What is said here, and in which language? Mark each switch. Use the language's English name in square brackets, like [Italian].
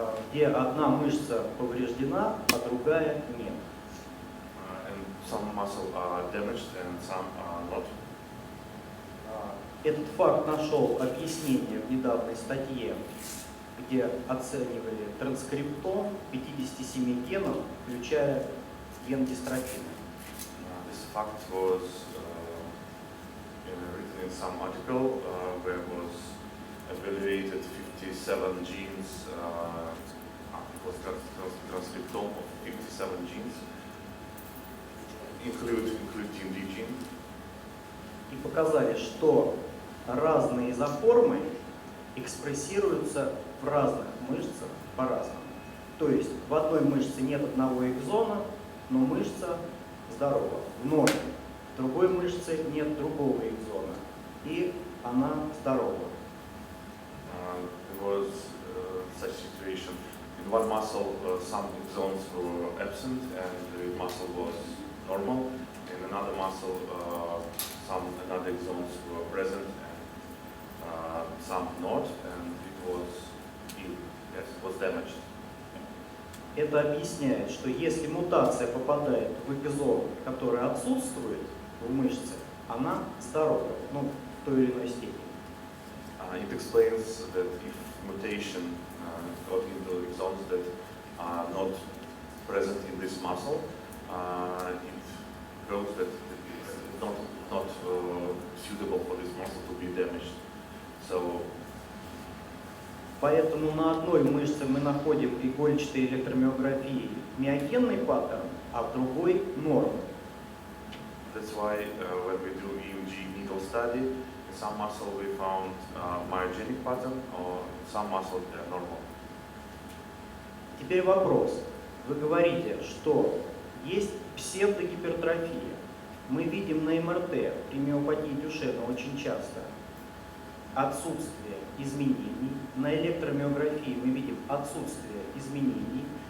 [Russian] где одна мышца повреждена, а другая нет. [English] and some muscle are damaged and some are not. [Russian] Этот факт нашел объяснение в недавней статье, где оценивали транскриптом 57 генов, включая ген дистрофина. [English] This fact was written in some article where was evaluated 57 genes. It was transcriptome of 57 genes, including DMD gene. [Russian] И показали, что разные изоформы экспрессируются в разных мышцах по-разному. То есть в одной мышце нет одного экзона, но мышца здорова. В ноге. В другой мышце нет другого экзона, и она здорова. [English] There was such situation. In one muscle, some exons were absent and the muscle was normal. In another muscle, another exons were present and some not, and it was ill. Yes, it was damaged. [Russian] Это объясняет, что если мутация попадает в экзон, который отсутствует в мышце, она здорова, в той или иной степени. [English] It explains that if mutation got into exons that are not present in this muscle, it shows that it's not suitable for this muscle to be damaged. So, [Russian] поэтому на одной мышце мы находим игольчатой электромиографией миогенный паттерн, а в другой норму. [English] That's why when we do EMG needle study, in some muscle we found myogenic pattern, or in some muscle they are normal. [Russian] Теперь вопрос. Вы говорите, что есть псевдогипертрофия. Мы видим на МРТ при миопатии Дюшена очень часто отсутствие изменений. На электромиографии мы видим отсутствие изменений.